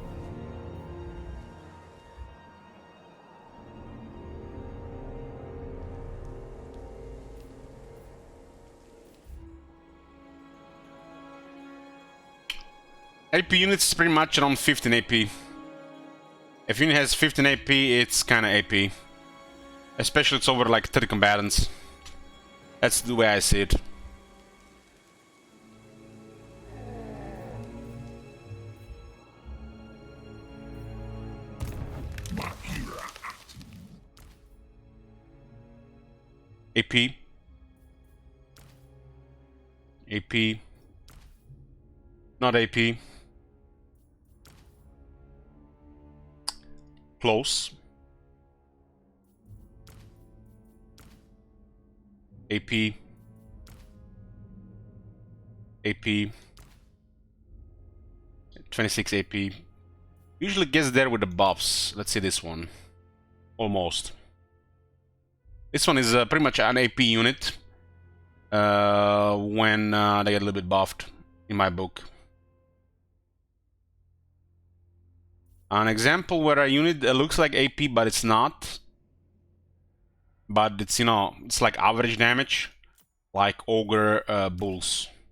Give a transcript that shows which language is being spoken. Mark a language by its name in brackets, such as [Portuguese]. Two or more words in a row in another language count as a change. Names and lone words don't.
[English] AP units is pretty much around 15 AP. If unit has 15 AP, it's kinda AP. Especially it's over like 30 combatants. That's the way I see it. AP. AP. Not AP. Close. AP. AP. 26 AP. Usually gets there with the buffs. Let's see this one. Almost. This one is pretty much an AP unit when they get a little bit buffed in my book. An example where a unit looks like AP but it's not, but it's, you know, it's like average damage, like Ogre Bulls.